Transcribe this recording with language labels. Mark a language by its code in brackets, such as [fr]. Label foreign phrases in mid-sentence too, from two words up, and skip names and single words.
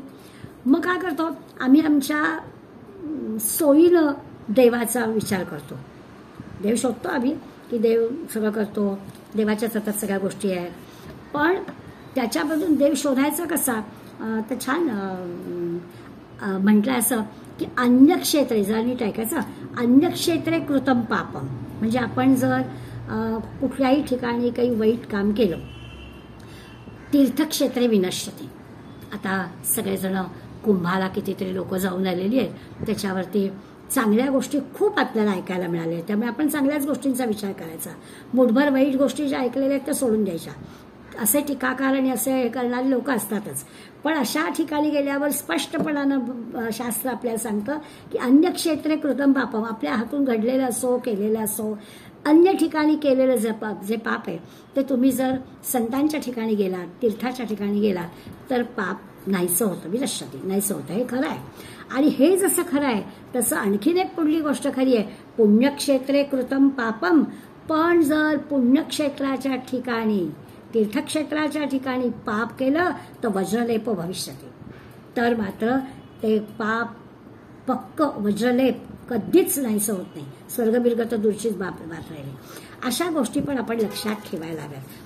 [mr] मग काय करतो आम्ही, आमच्या सोयीनं देवाचा विचार करतो. देव शोधतो आम्ही की देव सगळं करतो, देवाच्या सतत सगळ्या गोष्टी आहेत. पण त्याच्यामधून देव शोधायचा कसा तर छान म्हटलंय असं की अन्यक्षेत्रे, जर नीट ऐकायचं, [sa] अन्यक्षेत्रे कृतम पापम. [mr] म्हणजे आपण जर कुठल्याही ठिकाणी काही वाईट काम केलं, [sa] तीर्थक्षेत्रे विनश्यते. [mr] आता सगळेजण कुंभाला कितीतरी लोक जाऊन आलेली आहेत, त्याच्यावरती चांगल्या गोष्टी खूप आपल्याला ऐकायला मिळाल्या. त्यामुळे आपण चांगल्याच गोष्टींचा विचार करायचा. मुठभर वाईट गोष्टी ज्या ऐकलेल्या आहेत त्या सोडून द्यायच्या. असे टीकाकार आणि असे हे करणारे लोक असतातच. पण अशा ठिकाणी गेल्यावर स्पष्टपणानं शास्त्र आपल्याला सांगतं की [sa] अन्य क्षेत्रे कृतम पापम, [mr] आपल्या हातून घडलेलं असो केलेलं असो, अन्य ठिकाणी केलेलं जे पाप आहे ते तुम्ही जर संतांच्या ठिकाणी गेलात, तीर्थाच्या ठिकाणी गेलात तर पाप नाहीसं होतं, विनश्यती, नाहीसं होतं. हे खरं आहे. आणि हे जसं खरं आहे तसं आणखीन एक पुढली गोष्ट खरी आहे, [sa] पुण्यक्षेत्रे कृतम पापम. [mr] पण जर पुण्यक्षेत्राच्या ठिकाणी, तीर्थक्षेत्राच्या ठिकाणी पाप केलं तर [sa] वज्रलेप भविष्यती, [mr] तर मात्र ते पाप पक्क वज्रलेप कधीच नाहीसं होत नाही. स्वर्गबिर्ग तर दूरचीच बात राहिली. अशा गोष्टी पण आपण लक्षात ठेवायला हव्यात.